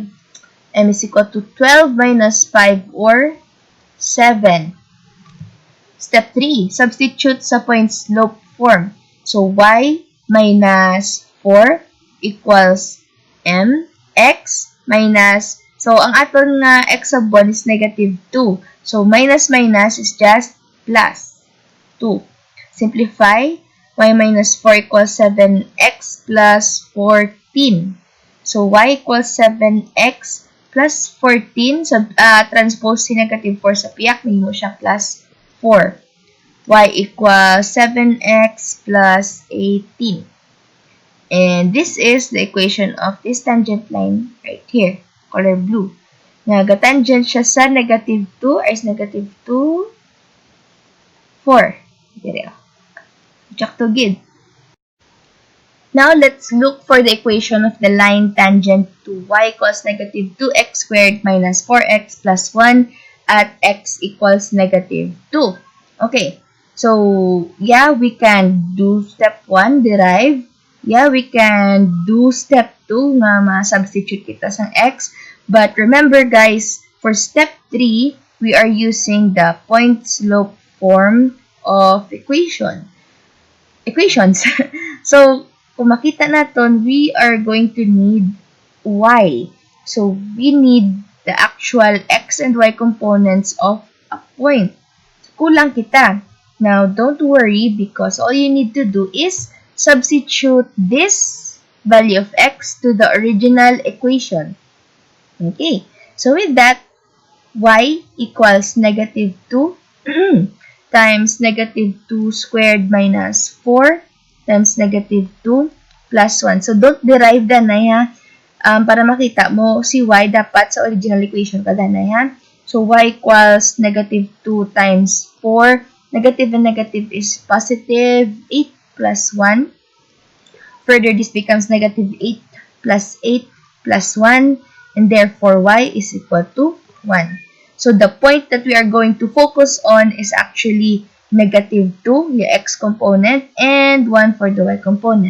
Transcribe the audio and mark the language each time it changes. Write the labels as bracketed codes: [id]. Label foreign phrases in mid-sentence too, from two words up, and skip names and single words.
[en] M is equal to 12 minus 5 or 7. Step 3, substitute sa point slope form. So, y minus 4 equals mx minus, [hil] so ang aton nga [en] x sub 1 is negative 2. So, minus minus is just plus 2. Simplify, y minus 4 equals 7x plus 14. So, y equals 7x plus 14. [hil] So, transpose si [en] negative 4 [hil] sa piyak, may mo siya [en] plus 4. Y equals 7x plus 18. And this is the equation of this tangent line right here, color blue. [hil] Nagatangent siya sa [en] negative 2 is negative 2, 4. [hil] Dire. Check to gid. [en] Now, let's look for the equation of the line tangent to y equals negative 2x squared minus 4x plus 1 at x equals negative 2. Okay, so, yeah, we can do step 1, derive. Yeah, we can do step 2 [hil] nga ma-substitute kita sa [en] x. But remember guys, for step 3, we are using the point slope form of equations. So, [tl] kung makita natin, [en] we are going to need y. So, we need the actual x and y components of a point. So, [hil] kulang kita. [en] Now, don't worry because all you need to do is substitute this value of x to the original equation. Okay, so with that, y equals negative 2 times negative 2 squared minus 4 times negative 2 plus 1. So, don't derive [hil] danay ha. Para makita mo, si y dapat sa [en] original equation [hil] ka danay ha. [en] So, y equals negative 2 times 4. Negative and negative is positive 8 plus 1. Further, this becomes negative 8 plus 8 plus 1. And therefore, y is equal to 1. So, the point that we are going to focus on is actually negative 2, the x component, and 1 for the y component.